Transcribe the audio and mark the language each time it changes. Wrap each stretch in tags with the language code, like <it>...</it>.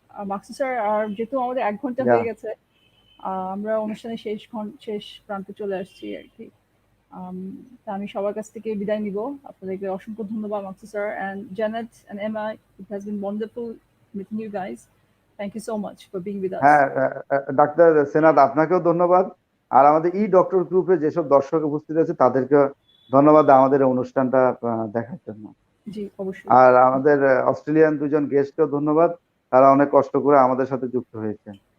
<bn>Maksud sir, আর যেহেতু আমাদের 1 ঘন্টা হয়ে গেছে, আমরা অনুষ্ঠানের শেষ প্রান্তে চলে আসছি আর কি। তা আমি সবার কাছ থেকে বিদায় নিব। আপনাদেরকে অসংখ্য ধন্যবাদ Maksud sir,</bn> <en>and Janet and Emma, it has been wonderful meeting you guys. Thank you so much for being with us.</en> <bn>হ্যাঁ, ডাক্তার সেনাত আপনাকেও ধন্যবাদ, আর আমাদের ডক্টর গ্রুপে যেসব দর্শক উপস্থিত আছে তাদেরকে ধন্যবাদ আমাদের অনুষ্ঠানটা দেখার জন্য। জি, অবশ্যই। আর আমাদের অস্ট্রেলিয়ান 2জন গেস্টকেও ধন্যবাদ, তারা অনেক কষ্ট করে আমাদের সাথে যুক্ত হয়েছেন।</bn>